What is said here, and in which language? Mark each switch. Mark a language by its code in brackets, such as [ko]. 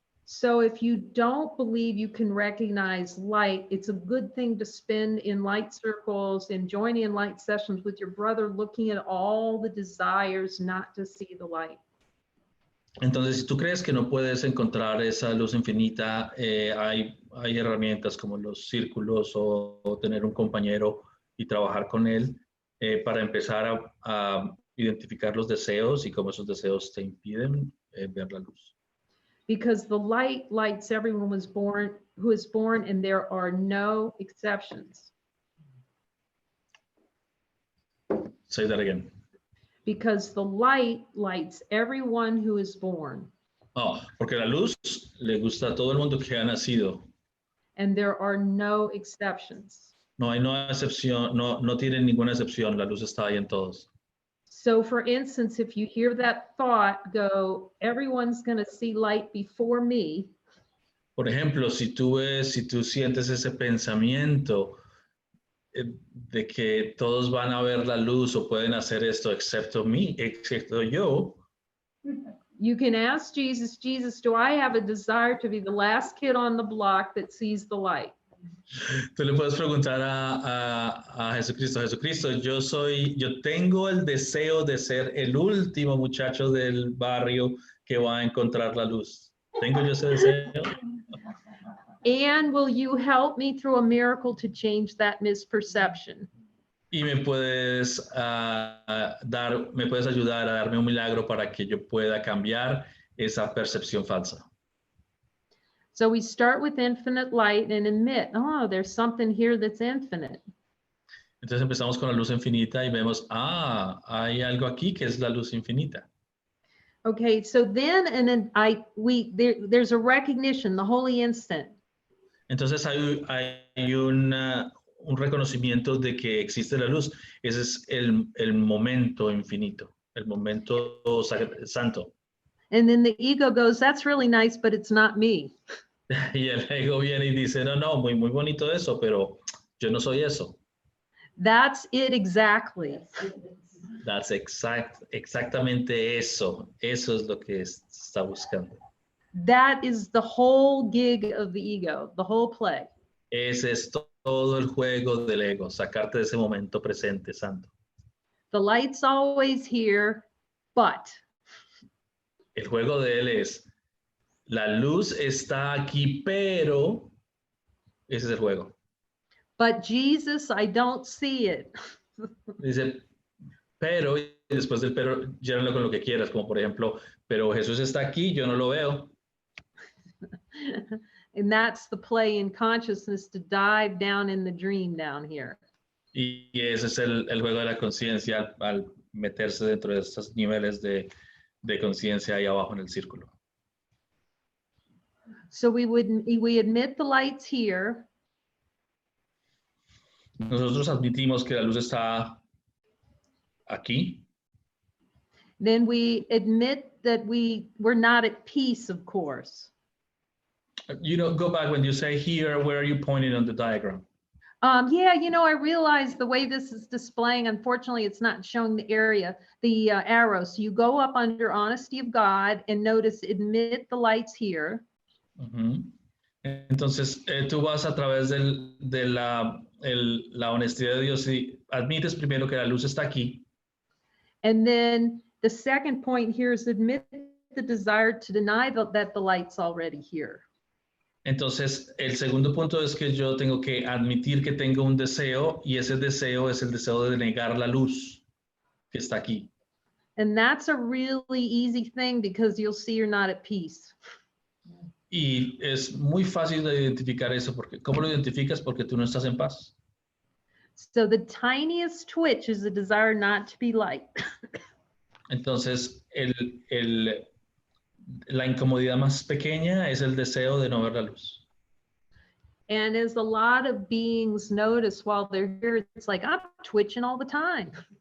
[en] So if you don't believe you can recognize light, it's a good thing to spend in light circles and joining in light sessions with your brother, looking at all the desires not to see the light. [es] Entonces, si tú crees que no puedes encontrar esa luz infinita, hay herramientas como los círculos o tener un compañero y trabajar con él para empezar a identificar los deseos y cómo esos deseos te impiden ver la luz. [en] Because the light lights everyone who is born, and there are no exceptions. Say that again. Because the light lights everyone who is born. [es] Oh, porque la luz le gusta a todo el mundo que ha nacido. [en] And there are no exceptions. [es] No hay excepción, no tiene ninguna excepción, la luz está ahí en todos. [en] So for instance, if you hear that thought go, everyone's going to see light before me. [es] Por ejemplo, si tú sientes ese pensamiento de que todos van a ver la luz o pueden hacer esto excepto yo. [en] You can ask Jesus, Jesus, do I have a desire to be the last kid on the block that sees the light? [es] Tú le puedes preguntar a Jesucristo, yo tengo el deseo de ser el último muchacho del barrio que va a encontrar la luz. ¿Tengo yo ese deseo? [en] And will you help me through a miracle to change that misperception? [es] Y me puedes ayudar a darme un milagro para que yo pueda cambiar esa percepción falsa. [en] So we start with infinite light and admit, oh, there's something here that's infinite. [es] Entonces empezamos con la luz infinita y vemos, hay algo aquí que es la luz infinita. [en] Okay, so then there's a recognition, the holy instant. [es] Entonces hay un reconocimiento de que existe la luz. Ese es el momento infinito, el momento santo. [en] And then the ego goes, that's really nice, but it's not me. [es] Y el ego viene y dice, no, muy bonito eso, pero yo no soy eso. [en] That's it exactly. That's [es] exactamente eso. Eso es lo que está buscando. [en] That is the whole gig of the ego, the whole play. [es] Ese es todo el juego del ego, sacarte de ese momento presente, santo. [en] The light's always here, but. [es] El juego de él es, la luz está aquí, pero ese es el juego. [en] But Jesus, I don't see it. [es] Dice, pero, y después del pero, llénalo con lo que quieras, como por ejemplo, pero Jesús está aquí, yo no lo veo. [en] And that's the play in consciousness to dive down in the dream down here. [es] Y ese es el juego de la conciencia al meterse dentro de estos niveles de conciencia ahí abajo en el círculo. [en] So we admit the light's here. [es] Nosotros admitimos que la luz está aquí. [en] Then we admit that we're not at peace, of course. Go back when you say here, where are you pointing on the diagram? Yeah, I realized the way this is displaying, unfortunately, it's not showing the area, the arrow. So you go up under honesty of God and notice admit the lights here. Uh-huh. [es] Entonces, tú vas a través de la honestidad de Dios y admites primero que la luz está aquí. [en] And then the second point here is admit the desire to deny that the light's already here. [es] Entonces, el segundo punto es que yo tengo que admitir que tengo un deseo y ese deseo es el deseo de negar la luz que está aquí. [en] And that's a really easy thing because you'll see you're not at peace. [es] Y es muy fácil de identificar eso porque ¿cómo lo identificas? Porque tú no estás en paz. [en] So the tiniest twitch is a desire not to be light. [es] Entonces, la incomodidad más pequeña es el deseo de no ver la luz. [en] And as a lot of beings notice while they're here, it's like, I'm twitching all the time.